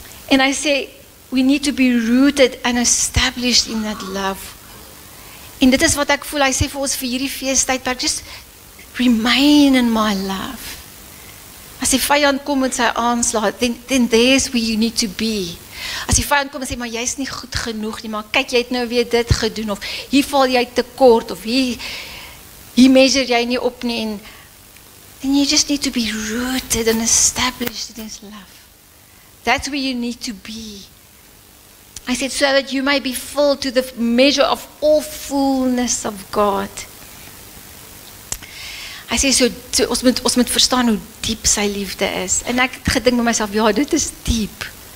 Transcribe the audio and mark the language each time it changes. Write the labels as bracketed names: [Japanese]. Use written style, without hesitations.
[English] And I say, we need to be rooted and established in that love. [Afrikaans] En dit is wat ek voel, hy sê vir ons vir hierdie feestydperk, [English] just remain in my love. [Afrikaans] As die vyand kom met sy aanslag, [English] then there's where you need to be. [Afrikaans] As die vyand kom en sê, maar jy is nie goed genoeg nie, maar kyk, jy het nou weer dit gedoen, of hier val jy tekort, of hier measure jy nie op nie, en [English] then you just need to be rooted and established in His love. That's where you need to be. I said, so that you may be full to the measure of all fullness of God. [Afrikaans] Hy sê, so ons moet verstaan hoe diep sy liefde is. En ek het gedink met myself, ja, dit is diep.